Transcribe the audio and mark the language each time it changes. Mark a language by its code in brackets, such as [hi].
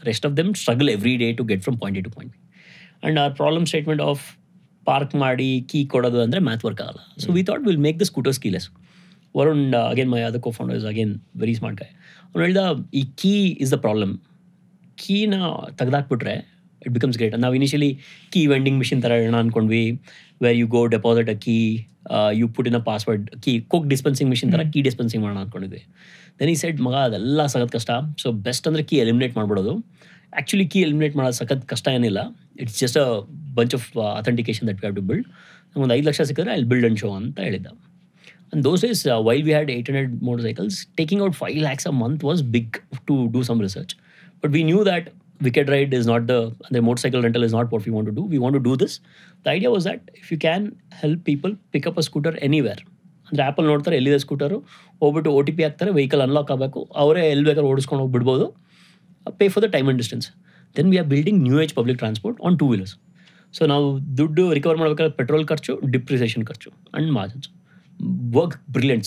[en] Rest of them struggle every day to get from point A to point B. And our problem statement of park [kn] ಮಾಡಿ key ಕೊಡೋದು ಅಂದರೆ [en] math work [kn] ಆಗಲ್ಲ. [en] So we thought we'll make the scooters keyless. Varun, again my other co-founder, is again very smart guy. [kn] ಅವನು ಹೇಳ್ದ ಈ [en] key is the problem. [kn] ಕೀನ ತೆಗೆದಾಕ್ಬಿಟ್ರೆ [en] It becomes great. [kn] ನಾವು initially key vending machine ಥರ ಹೇಳೋಣ ಅಂದ್ಕೊಂಡ್ವಿ, [en] where you go deposit a key, you put in a password, key coke dispensing machine [kn] ಥರ key dispensing ಮಾಡೋಣ ಅಂದ್ಕೊಂಡಿದ್ವಿ. Then ಈ ಸೈಡ್ ಮಗ ಅದೆಲ್ಲ ಸಖತ್ ಕಷ್ಟ. ಸೊ ಬೆಸ್ಟ್ ಅಂದರೆ key eliminate ಮಾಡ್ಬಿಡೋದು. Actually key eliminate ಮಾಡೋದು ಸಖತ್ ಕಷ್ಟ ಏನಿಲ್ಲ, [en] It's just a bunch of authentication that we have to build. [kn] ನಮ್ಗೆ 5 ಲಕ್ಷ ಸಿಕ್ಕಿದ್ರೆ [en] I build and show [kn] ಅಂತ ಹೇಳಿದ್ದ. [en] And those days, while we had 800 motorcycles, taking out 5 lakhs a month was big to do some research. But we knew that Wicked Ride is not the motorcycle rental is not what we want to do. We want to do this. The idea was that if you can help people pick up a scooter anywhere, [kn] ಅಂದರೆ ಆ್ಯಪಲ್ಲಿ ನೋಡ್ತಾರೆ ಎಲ್ಲಿದೆ scooter, ಹೋಗ್ಬಿಟ್ಟು OTP ಹಾಕ್ತಾರೆ, vehicle unlock ಆಗಬೇಕು, ಅವರೇ ಎಲ್ಲಿ ಬೇಕಾದ್ರೆ ಓಡಿಸ್ಕೊಂಡು ಹೋಗ್ಬಿಡ್ಬೋದು, [en] Pay for the time and distance. Then we are building new age public transport on 2 wheelers. [kn] So ನಾವು ದುಡ್ಡು ರಿಕವರ್ ಮಾಡಬೇಕಾದ್ರೆ ಪೆಟ್ರೋಲ್ ಖರ್ಚು, ಡಿಪ್ರಿಸಿಯೇಷನ್ ಖರ್ಚು ಆ್ಯಂಡ್ ಮಾರ್ಜಿನ್ಸ್. [en] Work brilliant.